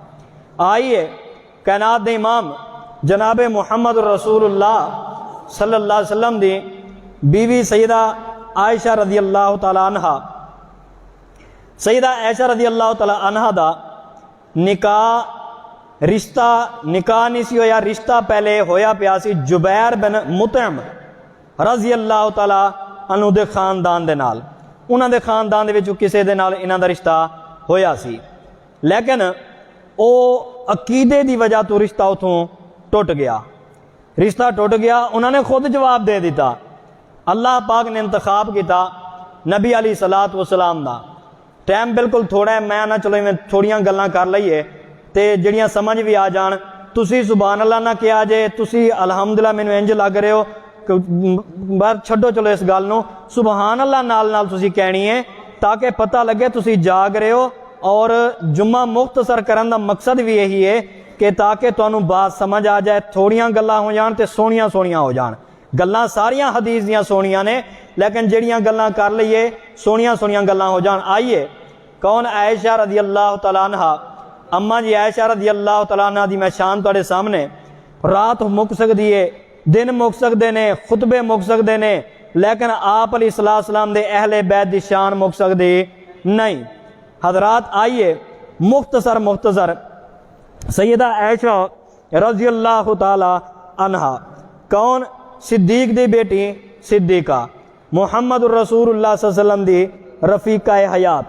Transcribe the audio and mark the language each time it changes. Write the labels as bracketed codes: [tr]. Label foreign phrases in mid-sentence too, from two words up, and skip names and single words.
[pa] آئیے کائنات دے امام جناب محمد رسول اللہ [ar] صلی اللہ علیہ وسلم [pa] دی بیوی سیدہ عائشہ [ar] رضی اللہ تعالی عنہا، [pa] سیدہ عائشہ [ar] رضی اللہ تعالی عنہا [pa] دا نکاح نہیں سی ہویا، رشتہ پہلے ہویا پیا سی جبیر بن مطعم [ar] رضی اللہ تعالی عنہ [pa] دے خاندان دے نال، انہاں دے خاندان دے وچوں کسے دے نال انہاں دا رشتہ ہویا سی، لیکن او عقیدے دی وجہ تو رشتہ اتھوں ٹوٹ گیا، رشتہ ٹوٹ گیا، انہوں نے خود جواب دے دیتا۔ اللہ پاک نے انتخاب کیتا نبی [ar] علیہ السلام [pa] دا، ٹائم بالکل تھوڑا ہے، میں نہ چلو میں تھوڑیاں گلاں کر لئیے تے جڑیاں سمجھ بھی آ جان، تسی [ar] سبحان اللہ [pa] نہ کیا جے، تسی الحمدللہ مینوں انج لگ رہے ہو، بار چھڈو چلو اس گل نو، [ar] سبحان اللہ [pa] نال نال تسی کہنی ہے تاکہ پتہ لگے تسی جاگ رہے ہو، اور جمعہ مختصر کرن دا مقصد بھی یہی ہے کہ تاکہ تانوں بات سمجھ آ جائے، تھوڑیاں گلاں ہو جان تے سونیاں سونیاں ہو جان، گلاں ساریاں حدیث دیاں سونیاں نے لیکن جڑیاں گلاں کر لئیے سونیاں سونیاں گلاں ہو جان۔ آئیے کون عائشہ [ar] رضی اللہ تعالیٰ عنہ، [pa] اماں جی عائشہ [ar] رضی اللہ تعالیٰ عنہ [pa] دی میں شان تواڈے سامنے، رات مک سکدی ہے، دن مک سکدے نے، خطبے مک سکدے نے، لیکن آپ [ar] علیہ السلام [pa] دے اہل بیت دی شان مک سکدی نہیں۔ حضرات آئیے مختصر سیدہ عائشہ [ar] رضی اللہ تعالی عنہا [pa] کون؟ صدیق دی بیٹی صدیقہ، محمد الرسول اللہ [ar] صلی اللہ علیہ وسلم [pa] دی رفیقہ حیات۔